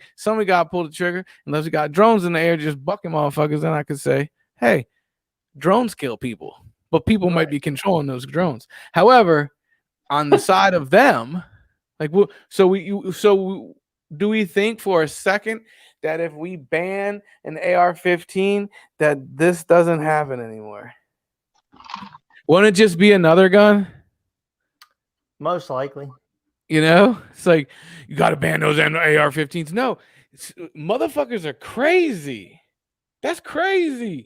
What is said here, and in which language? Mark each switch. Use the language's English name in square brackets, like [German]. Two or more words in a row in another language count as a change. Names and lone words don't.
[English] Somebody got to pull the trigger. Unless we got drones in the air just bucking motherfuckers, then I could say, hey, drones kill people. But people might be controlling those drones. However, on the side of them, like, do we think for a second that if we ban an AR-15, that this doesn't happen anymore? Won't it just be another gun? Most likely. You know, it's like, you got to ban those AR-15s. No, motherfuckers are crazy. That's crazy.